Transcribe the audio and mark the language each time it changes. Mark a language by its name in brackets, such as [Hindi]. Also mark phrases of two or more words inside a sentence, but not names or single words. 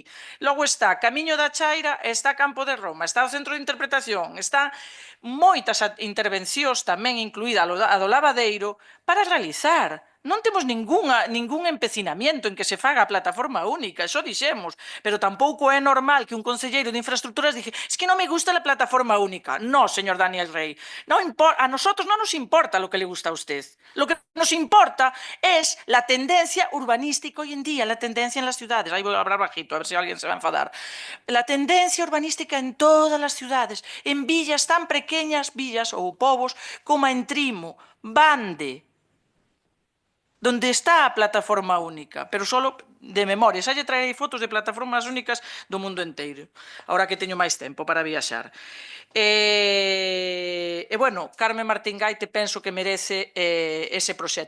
[Galician] Logo está Camiño da Chaira, está Campo de Roma, está o Centro de Interpretación, está moitas intervencións tamén incluída a do Lavadeiro para realizar. Non temos ningún empecinamiento en que se faga a plataforma única, eso dixemos, pero tampouco é normal que un conselleiro de infraestructuras dixe [Spanish] es que non me gusta la plataforma única. No, señor Daniel Rey, a nosotros no nos importa lo que le gusta a usted. Lo que nos importa es la tendencia urbanística hoy en día, la tendencia en las ciudades. Ahí voy a hablar bajito, a ver si alguien se va a enfadar. La tendencia urbanística en todas las ciudades, en villas tan pequeñas, [Galician] villas ou povos, como en Trimo, Bande, donde está a plataforma única, pero solo de memoria. Xa lle traerei fotos de plataformas únicas do mundo inteiro, ahora que teño máis tempo para viaxar. Bueno, Carme Martín Gaite penso que merece ese proxecto.